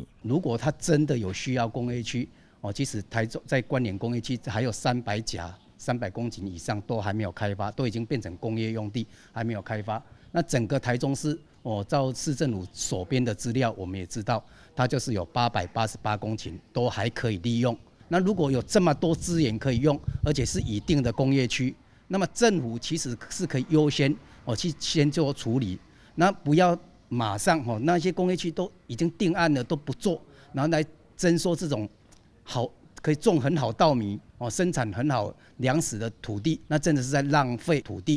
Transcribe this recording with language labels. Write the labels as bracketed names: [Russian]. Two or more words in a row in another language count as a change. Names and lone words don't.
[Chinese] 如果它真的有需要工業區，即使台中在關聯工業區還有300甲300公頃以上都還沒有開發，都已經變成工業用地，還沒有開發。那整個台中市，照市政府手邊的資料，我們也知道，它就是有888公頃都還可以利用。那如果有这么多资源可以用，而且是已定的工业区，那么政府其实是可以优先去先做处理，那不要马上那些工业区都已经定案了都不做，然后来征收这种可以种很好稻米生产很好粮食的土地，那真的是在浪费土地。